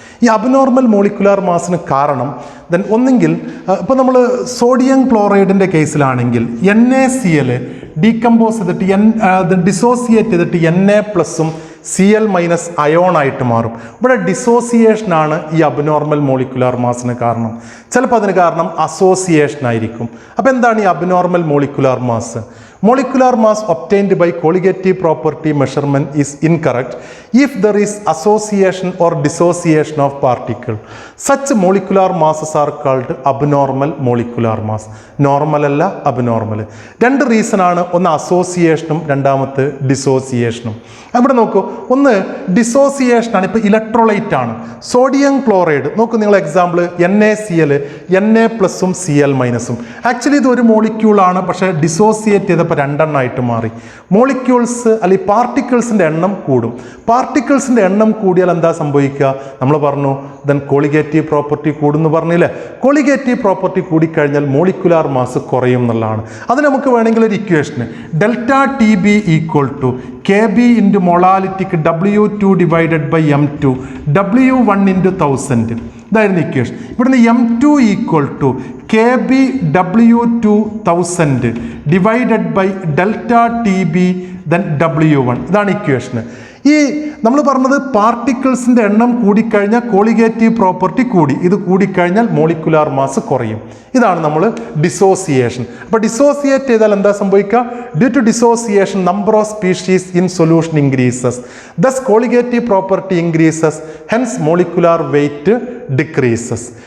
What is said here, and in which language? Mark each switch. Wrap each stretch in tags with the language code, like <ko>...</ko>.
<ml>ഈ abnormal molecular മാസിന് കാരണം ഒന്നെങ്കിൽ ഇപ്പോൾ നമ്മൾ സോഡിയം ക്ലോറൈഡിൻ്റെ കേസിലാണെങ്കിൽ NaCl ഡീകമ്പോസ് ചെയ്തിട്ട് ഡിസോസിയേറ്റ് ചെയ്തിട്ട് Na+ഉം Cl- അയോണായിട്ട് മാറും. ഇവിടെ ഡിസോസിയേഷനാണ് ഈ അബ്നോർമൽ മോളിക്കുലാർ മാസിന് കാരണം. ചിലപ്പോൾ അതിന് കാരണം അസോസിയേഷൻ ആയിരിക്കും. അപ്പോൾ എന്താണ് ഈ abnormal molecular mass?</ml> <en>Molecular mass obtained by colligative property measurement is incorrect if there is association or dissociation of particle. Such molecular masses are called abnormal molecular mass.</en> <ml>Normal അല്ല, abnormal. 2 reason ആണ്. ഒന്ന് അസോസിയേഷനും രണ്ടാമത്തെ ഡിസോസിയേഷനും. അവിടെ നോക്കൂ, ഒന്ന് dissociation ആണ്. ഇപ്പോൾ ഇലക്ട്രോലൈറ്റ് ആണ് സോഡിയം ക്ലോറൈഡ്. നോക്കൂ നിങ്ങൾ എക്സാമ്പിൾ NaCl, Na+ഉം Cl-ഉം. ആക്ച്വലി ഇത് ഒരു മോളിക്യൂളാണ്, പക്ഷേ ഡിസോസിയേറ്റ് ചെയ്തപ്പോൾ 2 എണ്ണമായിട്ട് മാറി. മോളിക്യൂൾസ് അല്ലെങ്കിൽ പാർട്ടിക്കിൾസിൻ്റെ എണ്ണം കൂടും. പാർട്ടിക്കിൾസിൻ്റെ എണ്ണം കൂടിയാൽ എന്താ സംഭവിക്കുക? നമ്മൾ പറഞ്ഞു ദെൻ കോളിഗേറ്റീവ് പ്രോപ്പർട്ടി കൂടുന്നു പറഞ്ഞില്ലേ? കോളിഗേറ്റീവ് പ്രോപ്പർട്ടി കൂടിക്കഴിഞ്ഞാൽ മോളിക്കുലാർ മാസ് കുറയും എന്നുള്ളതാണ്. അത് നമുക്ക് വേണമെങ്കിൽ ഒരു ഇക്വേഷന് ΔTB = Kb into molality W2 divided by M2 W1 into 1000. ഇതായിരുന്നു ഇക്വേഷൻ. ഇവിടുന്ന് M2 = Kb W2 1000 divided by ΔTB then W1. ഇതാണ് ഇക്വേഷൻ. ഈ നമ്മൾ പറഞ്ഞത് പാർട്ടിക്കിൾസിൻ്റെ എണ്ണം കൂടിക്കഴിഞ്ഞാൽ കോളിഗേറ്റീവ് പ്രോപ്പർട്ടി കൂടി, ഇത് കൂടിക്കഴിഞ്ഞാൽ മോളിക്കുലാർ മാസ് കുറയും. ഇതാണ് നമ്മൾ ഡിസോസിയേഷൻ. അപ്പോൾ ഡിസോസിയേറ്റ് ചെയ്താൽ എന്താ സംഭവിക്കുക?</ml> <en>Due to dissociation number of species in solution increases, thus colligative property increases, hence molecular weight decreases.</en>